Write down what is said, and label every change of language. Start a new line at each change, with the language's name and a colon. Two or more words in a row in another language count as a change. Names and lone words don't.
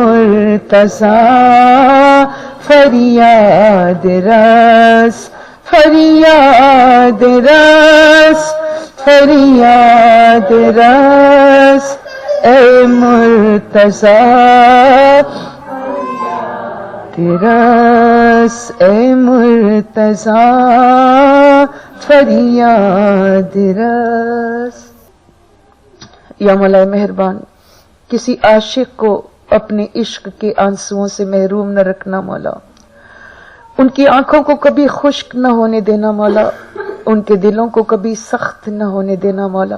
Urdu: مرتضیٰ، فریاد رس فریاد رس فریاد رس اے مرتضیٰ، رس اے مرتضیٰ، فریاد رس۔ یا مولا مہربان، کسی عاشق کو اپنے عشق کے آنسوؤں سے محروم نہ رکھنا مولا، ان کی آنکھوں کو کبھی خشک نہ ہونے دینا مولا، ان کے دلوں کو کبھی سخت نہ ہونے دینا مولا۔